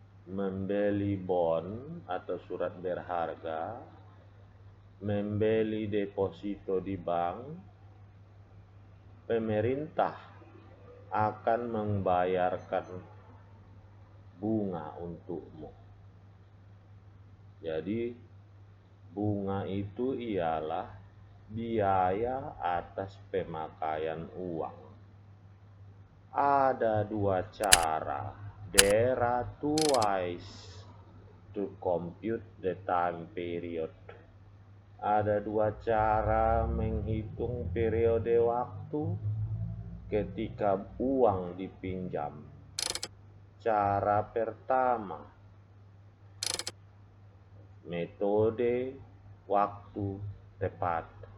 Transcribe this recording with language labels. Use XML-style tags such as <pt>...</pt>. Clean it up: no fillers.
<id>membeli bond atau surat berharga, membeli deposito di bank, pemerintah akan membayarkan bunga untukmu. Jadi bunga itu ialah biaya atas pemakaian uang. Ada dua cara.</id> <en>There are two ways to compute the time period.</en> <id>Ada dua cara menghitung periode waktu ketika uang dipinjam. Cara pertama, metode waktu tepat.</id>